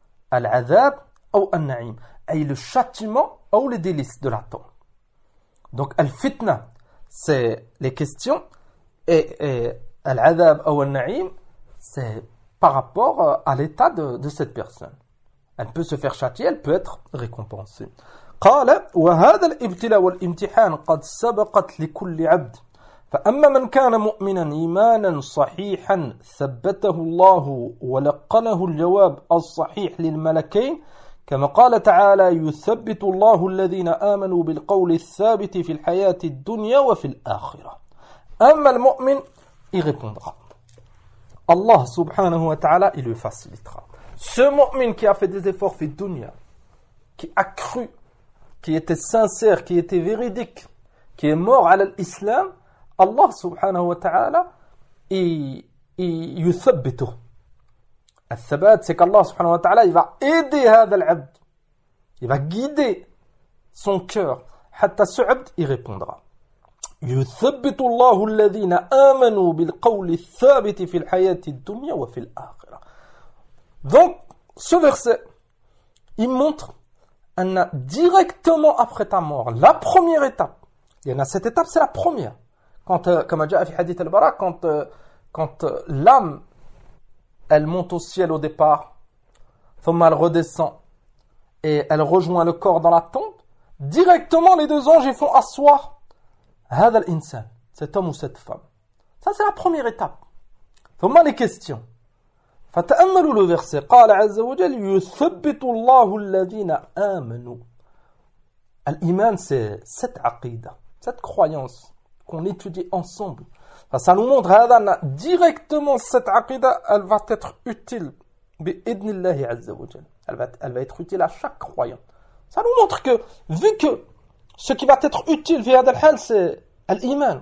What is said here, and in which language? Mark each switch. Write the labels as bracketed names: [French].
[French] Al-Azab ou Al-Na'im. Et le châtiment ou les délices de la tombe. Donc, Al-Fitna, c'est les questions. Et Al-Azab ou Al-Na'im, c'est par rapport à l'état de cette personne. Elle peut se faire châtier, elle peut être récompensée. [Arabic] قال وهذا الابتلاء والامتحان قد سبقت لكل عبد فأما من كان مؤمنا إيمانا صحيحا ثبته الله ولقنه الجواب الصحيح للملكين، كما قال تعالى: يثبت الله الذين آمنوا بالقول الثابت في الحياة الدنيا وفي الآخرة. أما المؤمن [French] il répondra. Allah subhanahu wa ta'ala, il lui facilitera. Ce mu'min qui a fait des efforts fi dunya, qui a cru, qui était sincère, qui était véridique, qui est mort à l'islam, Allah subhanahu wa ta'ala, il yuthabbitu. Al-thabat, c'est qu'Allah subhanahu wa ta'ala, il va aider [Arabic] هذا العبد. [French] Il va guider son cœur. Hatta ce abd, il répondra. [Arabic] يثبت الله الذين آمنوا بالقول الثابت في الحياة الدنيا وفي الآخرة. [French] Donc, ce verset, il montre أن directement après ta mort, la première étape, il y en a cette étape, c'est la première. Quand, comme a dit le hadith al-Bara, quand l'âme, elle monte au ciel au départ, ثم elle redescend et elle rejoint le corps dans la tombe, directement les deux anges, ils font asseoir [Arabic] هذا الإنسان, [French] cet homme ou cette femme. Ça, c'est la première étape. ثم les questions. فتأملوا le verset. [Arabic] قال عز وجل يثبت الله الذين آمنوا. [French] الإيمان, c'est cette عقيدة, cette croyance qu'on étudie ensemble. Enfin, ça nous montre هذا, directement cette عقيدة, elle va être utile [Arabic] بإذن الله عز وجل. [French] Elle va être utile à chaque croyant. Ça nous montre que, vu que ce qui va être utile via Adelhan, c'est l'iman.